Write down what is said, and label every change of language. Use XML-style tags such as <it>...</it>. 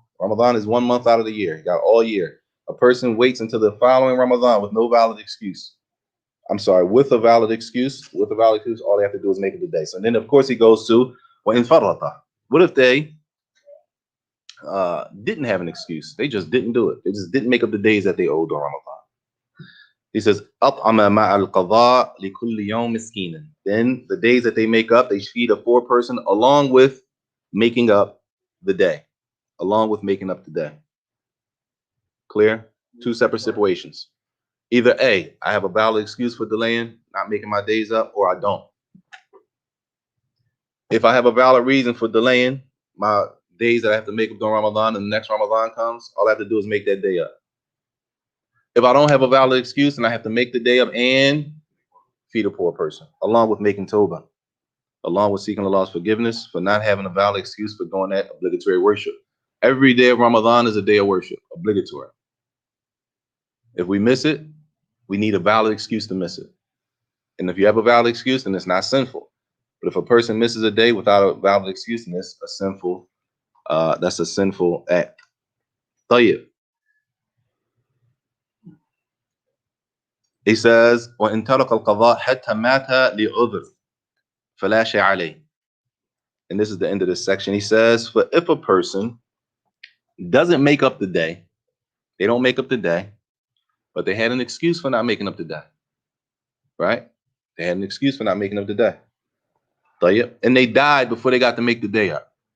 <en>Ramadan is 1 month out of the year. You got all year. A person waits until the following Ramadan with no valid excuse. I'm sorry, with a valid excuse. With a valid excuse, all they have to do is make it the day. So then, of course, he goes to</en> <ar>وَإِنْ فَرَّطَ.</ar> <en>What if they didn't have an excuse? They just didn't do it. They just didn't make up the days that they owed on Ramadan. He says,</en> <ar>أَطْعَمَ مَعَ الْقَضَاءِ لِكُلِّ يَوْمٍ مِسْكِينًا.</ar> <en>Then the days that they make up, they feed a poor person along with making up the day. Along with making up the day. Clear? 2 separate situations. Either A, I have a valid excuse for delaying, not making my days up, or I don't. If I have a valid reason for delaying my days that I have to make up during Ramadan and the next Ramadan comes, all I have to do is make that day up. If I don't have a valid excuse and I have to make the day up and feed a poor person, along with making tawbah, along with seeking Allah's forgiveness for not having a valid excuse for doing that obligatory worship. Every day of Ramadan is a day of worship, obligatory. If we miss it, we need a valid excuse to miss it. And if you have a valid excuse, then it's not sinful. But if a person misses a day without a valid excuse, then it's a sinful, that's a sinful act.</en> <ar>طيب.</ar> <en>He says,</en> <ar>وَإِن تَرَكَ الْقَضَاء حَتَّى مَاتَ لِعُذْرٍ فَلَا شَيْءَ عَلَيْهِ.</ar> <en>And this is the end of this section. He says, for if a person doesn't make up the day, they don't make up the day, but they had an excuse for not making up the day, right? They had an excuse for not making up the day. And they died before they got to make the day up.</en>